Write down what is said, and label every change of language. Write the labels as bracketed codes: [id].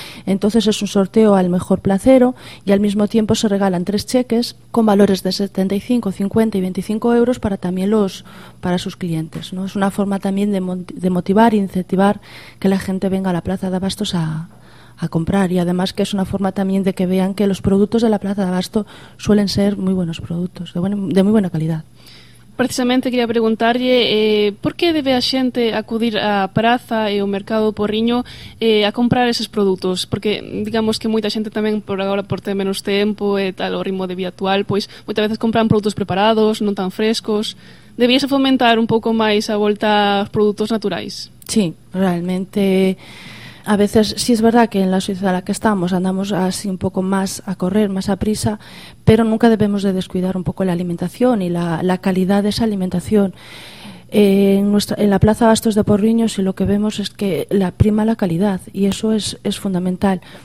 [es] Entonces es un sorteo al mejor placero y al mismo tiempo se regalan tres cheques con valores de 75, 50 y 25 euros para también para sus clientes, ¿no? Es una forma también de motivar e incentivar que la gente venga a la plaza de abastos a comprar, y además que es una forma también de que vean que los productos de la plaza de abasto suelen ser muy buenos productos, de muy buena calidad. [gl] Precisamente quería preguntarlle por que debe a xente acudir á praza e ao mercado Porriño a comprar eses produtos, porque digamos que moita xente tamén por agora por ter menos tempo e tal o ritmo de vida actual, pois moitas veces compran produtos preparados, non tan frescos. Debíase fomentar un pouco máis a volta aos produtos naturais. [es] Sí, realmente a veces sí es verdad que en la sociedad en la que estamos andamos así un poco más a correr, más a prisa, pero nunca debemos de descuidar un poco la alimentación y la calidad de esa alimentación. En la Plaza Bastos de Porriño sí, lo que vemos es que la prima la calidad y eso es fundamental.